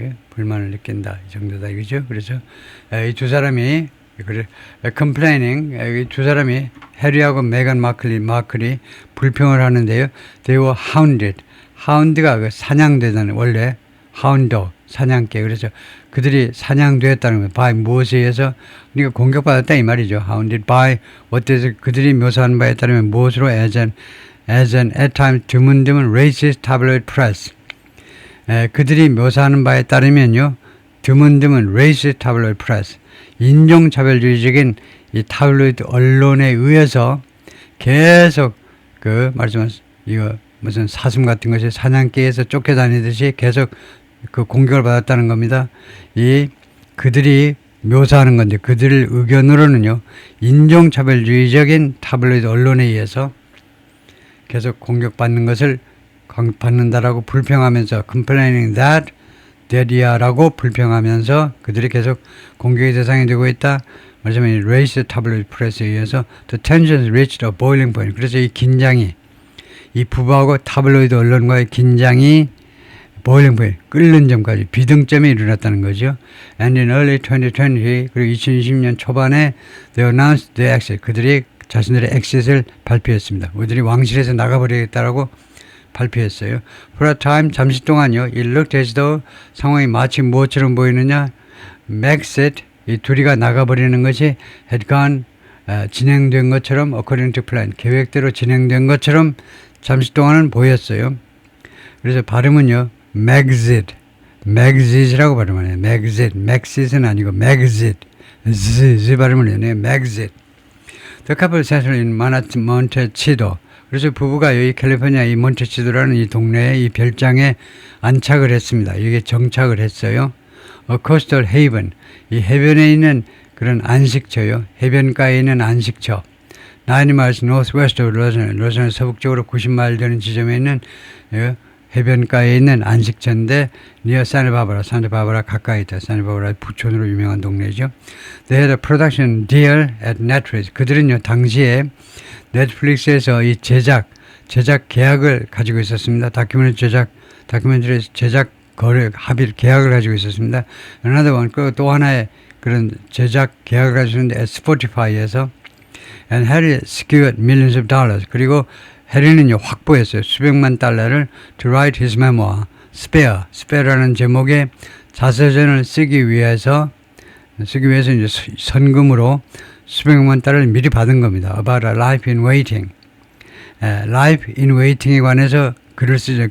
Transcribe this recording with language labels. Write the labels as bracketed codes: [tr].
[ko] 불만을 느낀다, 이 정도다 이거죠. 그래서 이 두 사람이 complaining, 이 두 사람이 해리하고 메간 마클이 불평을 하는데요. [en] They were hounded. [ko] hound가 그 사냥되다는, 원래 hound, 사냥개. 그래서 그들이 사냥되었다는 거예요. by 무엇에 의해서? 그러니까 공격받았다 이 말이죠. hounded by what, 그들이 묘사한 바에 따르면 무엇으로? [en] as an at times [ko] 드문드문 [en] racist tabloid press. [ko] 그들이 묘사하는 바에 따르면요, 드문드문 [en] racist tabloid press, [ko] 인종차별주의적인 이 타블로이드 언론에 의해서 계속 말하자면 이거 무슨 사슴 같은 것이 사냥개에서 쫓겨다니듯이 계속 공격을 받았다는 겁니다. 그들이 묘사하는 건데, 그들 의견으로는요, 인종차별주의적인 타블로이드 언론에 의해서 계속 공격받는 것을 받는다라고 불평하면서 [en] complaining that [ko] 이야라고 불평하면서 그들이 계속 공격의 대상이 되고 있다. 말하자면 [en] race tabloid press에 [ko] 의해서 [en] the tensions reached a boiling point. [ko] 그래서 이 긴장이, 이 부부하고 타블로이드 언론과의 긴장이 [en] boiling point, [ko] 끓는 점까지 비등점이 일어났다는 거죠. [en] And in early 2020, [ko] 그리고 2020년 초반에 [en] they announced their exit. [ko] 그들이 자신들의 exit을 발표했습니다. 우리들이 왕실에서 나가버리겠다라고 발표했어요. [en] For a time, [ko] 잠시 동안요, [en] it looked as though [ko] 상황이 마치 무엇처럼 보이느냐? Maxit, 이 둘이가 나가버리는 것이 [en] had gone, [ko] 진행된 것처럼, [en] according to plan, [ko] 계획대로 진행된 것처럼 잠시 동안은 보였어요. 그래서 발음은요, Maxit이라고 발음하네요. Maxit은 아니고 Maxit, z 발음을 해요. [en] Maxit. The couple settled in Montecito. [ko] 그래서 부부가 여기 캘리포니아 이 몬테치도라는 이 동네에 이 별장에 안착을 했습니다. 여기에 정착을 했어요. [en] coastal haven, [ko] 이 해변에 있는 그런 안식처요. 해변가에 있는 안식처. [en] 90 miles northwest of [ko] 로스는 서북쪽으로 90마일 되는 지점에 있는 해변가에 있는 안식처인데 near 산타바바라 가까이 있다. 산타바바라 부촌으로 유명한 동네죠. [en] They had a production deal at Netflix. [ko] 그들은요, 당시에 넷플릭스에서 이 제작 계약을 가지고 있었습니다. 다큐멘터리 제작 거래 합의 계약을 가지고 있었습니다. [en] Another one, [ko] 또 하나의 그런 제작 계약을 가지고 있는데 Spotify에서 [en] and Harry secured millions of dollars. [ko] 그리고 해리는요, 확보했어요. 수백만 달러를 [en] to write his memoir, [ko] Spare라는 제목의 자서전을 쓰기 위해서 이제 선금으로 수백만 달러를 미리 받은 겁니다. [en] About a life in waiting. Life in waiting에 [ko] 관해서 글을 쓰죠.